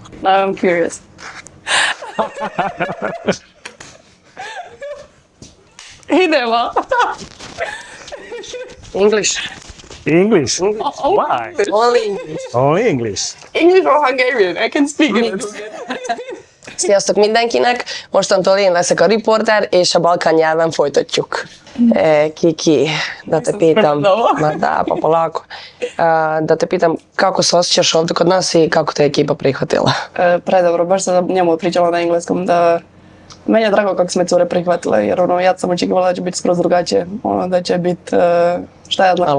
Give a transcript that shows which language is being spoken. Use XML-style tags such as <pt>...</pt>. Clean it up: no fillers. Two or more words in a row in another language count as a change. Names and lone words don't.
<en>Now I'm curious. Idemo. English. English? Oh, Why? Only English. Only English? English or Hungarian? I can speak it.</en> <hu>Sziasztok mindenkinek! Mostantól én leszek a riporter, és a balkán nyelven folytatjuk.</hu> <bs>Kiki, da te pitam, da pa polako, da te pitam kako se osjećaš ovdje kod nas i kako te ekipa prihvatila? Predobro, baš sam njemu pričala na engleskom da meni je drago kako smo cure prihvatile, jer ono, ja sam očekivala da će biti skroz drugačije, ono, da će biti, šta ja znam.</bs>